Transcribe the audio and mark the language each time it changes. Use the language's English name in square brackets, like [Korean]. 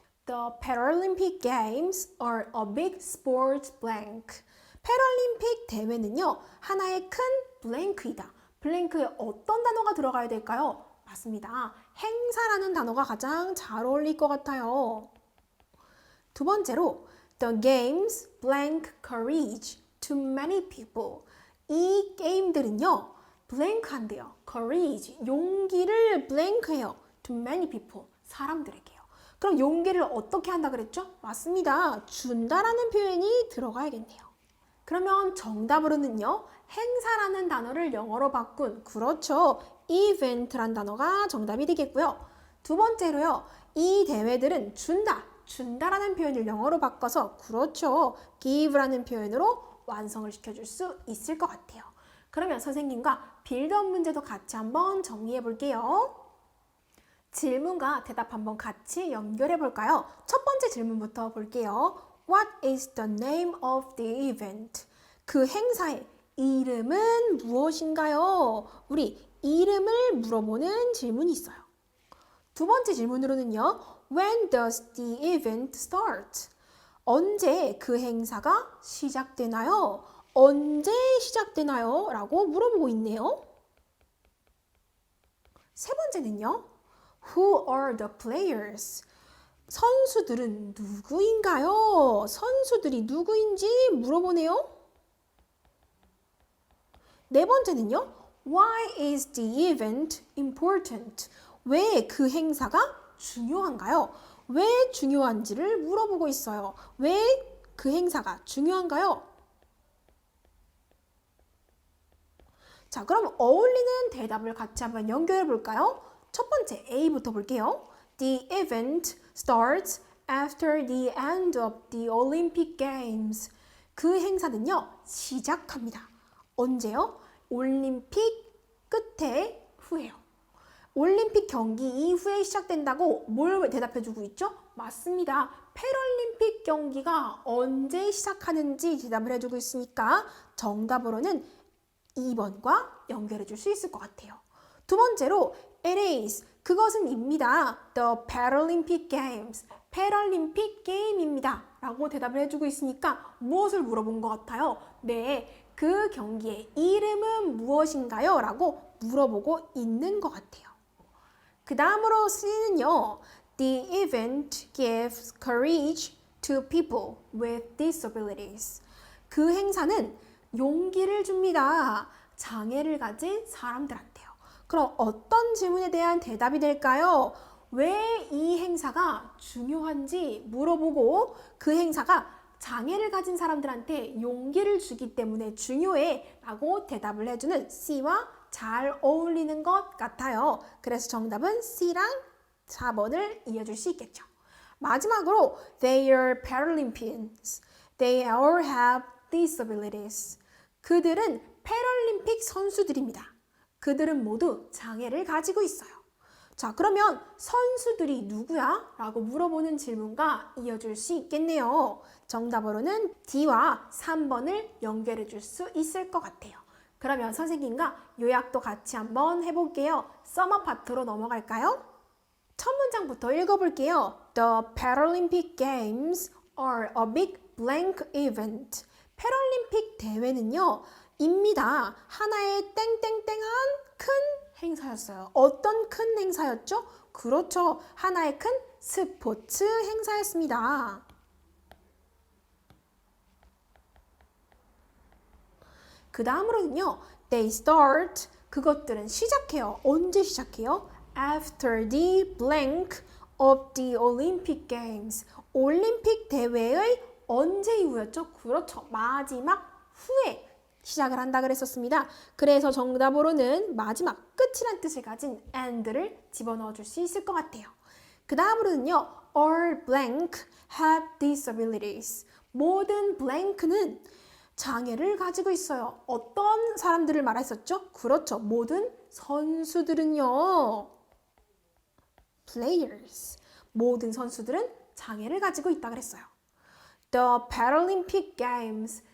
[English] The Paralympic Games are a big sports blank. [Korean] 패럴림픽 대회는요. 하나의 큰 블랭크이다. 블랭크에 어떤 단어가 들어가야 될까요? 맞습니다. 행사라는 단어가 가장 잘 어울릴 것 같아요. 두 번째로 [English] The games blank courage to many people. [Korean] 이 게임들은요. 블랭크한대요. courage, 용기를 블랭크해요. [English] to many people, [Korean] 사람들에게요. 그럼 용기를 어떻게 한다 그랬죠? 맞습니다. 준다라는 표현이 들어가야겠네요. 그러면 정답으로는요. 행사라는 단어를 영어로 바꾼, 그렇죠. event란 단어가 정답이 되겠고요. 두 번째로요. 이 대회들은 준다라는 표현을 영어로 바꿔서 그렇죠. give라는 표현으로 완성을 시켜줄 수 있을 것 같아요. 그러면 선생님과 빌드업 문제도 같이 한번 정리해 볼게요. 질문과 대답 한번 같이 연결해 볼까요? 첫 번째 질문부터 볼게요. [English] What is the name of the event? [Korean] 그 행사의 이름은 무엇인가요? 우리 이름을 물어보는 질문이 있어요. 두 번째 질문으로는요. [English] When does the event start? [Korean] 언제 그 행사가 시작되나요? 언제 시작되나요? 라고 물어보고 있네요. 세 번째는요. [English] Who are the players? [Korean] 선수들은 누구인가요? 선수들이 누구인지 물어보네요. 네 번째는요. Why is the event important? 왜 그 행사가 중요한가요? 왜 중요한지를 물어보고 있어요. 왜 그 행사가 중요한가요? 자, 그럼 어울리는 대답을 같이 한번 연결해 볼까요? 첫 번째 A부터 볼게요. [English] The event starts after the end of the Olympic Games. [Korean] 그 행사는요, 시작합니다. 언제요? 올림픽 끝에 후에요. 올림픽 경기 이후에 시작된다고 뭘 대답해주고 있죠? 맞습니다. 패럴림픽 경기가 언제 시작하는지 대답을 해주고 있으니까 정답으로는 2번과 연결해 줄 수 있을 것 같아요. 두 번째로 [English] it is, [Korean] 그것은 입니다. [English] The Paralympic Games, [Korean] 패럴림픽 게임입니다. 라고 대답을 해주고 있으니까 무엇을 물어본 것 같아요? 네, 그 경기의 이름은 무엇인가요? 라고 물어보고 있는 것 같아요. 그 다음으로 C는요, [English] The event gives courage to people with disabilities. [Korean] 그 행사는 용기를 줍니다. 장애를 가진 사람들한테요. 그럼 어떤 질문에 대한 대답이 될까요? 왜 이 행사가 중요한지 물어보고 그 행사가 장애를 가진 사람들한테 용기를 주기 때문에 중요해 라고 대답을 해주는 C와 잘 어울리는 것 같아요. 그래서 정답은 C랑 4번을 이어줄 수 있겠죠. 마지막으로 [English] They are Paralympians. They all have disabilities. [Korean] 그들은 패럴림픽 선수들입니다. 그들은 모두 장애를 가지고 있어요. 자, 그러면 선수들이 누구야? 라고 물어보는 질문과 이어줄 수 있겠네요. 정답으로는 D와 3번을 연결해 줄 수 있을 것 같아요. 그러면 선생님과 요약도 같이 한번 해볼게요. 서머 파트로 넘어갈까요? 첫 문장부터 읽어볼게요. [English] The Paralympic Games are a big blank event. [Korean] 패럴림픽 대회는요, 입니다. 하나의 땡땡땡한 큰 행사였어요. 어떤 큰 행사였죠? 그렇죠. 하나의 큰 스포츠 행사였습니다. 그 다음으로는요, [English] they start, [Korean] 그것들은 시작해요. 언제 시작해요? [English] After the blank of the Olympic Games. [Korean] 올림픽 대회의 언제 이후였죠? 그렇죠. 마지막 후에 시작을 한다 그랬었습니다. 그래서 정답으로는 마지막 끝이란 뜻을 가진 and를 집어넣어 줄 수 있을 것 같아요. 그 다음으로는요, [English] all blank have disabilities. [Korean] 모든 blank는 장애를 가지고 있어요. 어떤 사람들을 말했었죠? 그렇죠. 모든 선수들은요. players. 모든 선수들은 장애를 가지고 있다 그랬어요. [English] The Paralympic Games.